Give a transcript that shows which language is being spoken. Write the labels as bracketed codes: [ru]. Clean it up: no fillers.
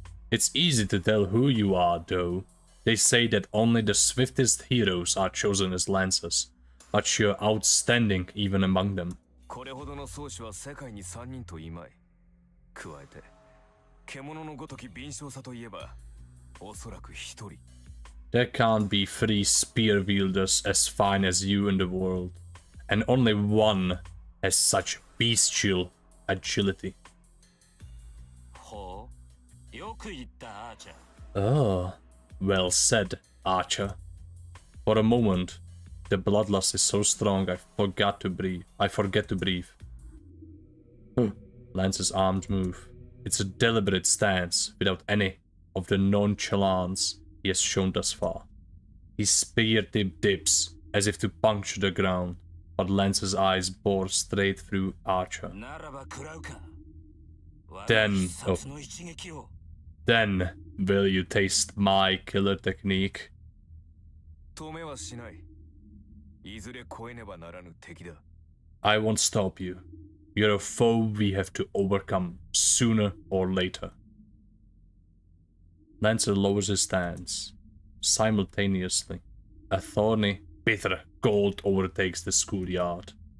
[en] It's easy to tell who you are, though. They say that only the swiftest heroes are chosen as lancers, but you're outstanding even among them. [ja] これほどの宗師は世界に3人といまい。加えて獣のごとき敏捷さといえばおそらく1人。 [en] There can't be 3 spear wielders as fine as you in the world, and only one has such bestial agility. [ja] ほう、よく言ったアーチャー。 [en] Oh, well said, Archer. For a moment, the bloodlust is so strong I forget to breathe. Lance's arms move. It's a deliberate stance, without any of the nonchalance he has shown thus far. His spear tip dips, as if to puncture the ground, but Lance's eyes bore straight through Archer. [ja] ならば食らうか。 [en] Then, [ja] 我が必殺の一撃を。 [en] Then, will you taste my killer technique? [ja] 止めはしない。いずれ越えねばならぬ敵だ。 [en] I won't stop you. You're a foe we have to overcome, sooner or later. Lancer lowers his stance. Simultaneously, a thorny, bitter cold overtakes the schoolyard.